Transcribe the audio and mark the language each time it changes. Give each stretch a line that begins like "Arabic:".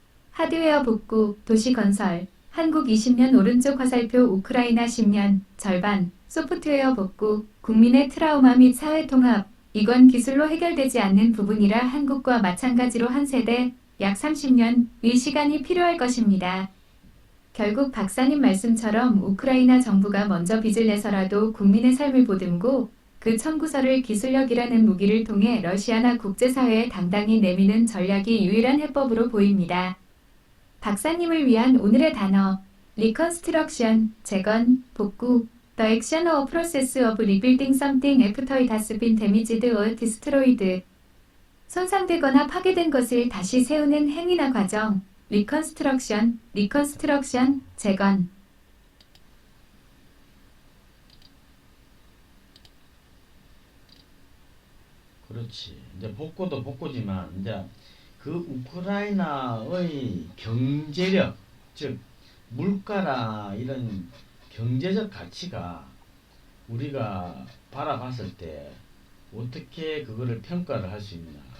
Korean: 하드웨어 복구, 도시 건설, 한국 20년 오른쪽 화살표 우크라이나 10년, 절반, 소프트웨어 복구, 국민의 트라우마 및 사회 통합, 이건 기술로 해결되지 않는 부분이라 한국과 마찬가지로 한 세대, 약 30년의 시간이 필요할 것입니다. 결국 박사님 말씀처럼 우크라이나 정부가 먼저 빚을 내서라도 국민의 삶을 보듬고 그 청구서를 기술력이라는 무기를 통해 러시아나 국제사회에 당당히 내미는 전략이 유일한 해법으로 보입니다. 박사님을 위한 오늘의 단어 리컨스트럭션, 재건, 복구
English: The action or process of rebuilding something after it has been damaged or destroyed.
Korean: 손상되거나 파괴된 것을 다시 세우는 행위나 과정 리컨스트럭션, 재건. 그렇지. 이제 복구도 복구지만 이제 그 우크라이나의 경제력, 즉 물가나 이런 경제적 가치가 우리가 바라봤을 때 어떻게 그거를 평가를 할 수 있나?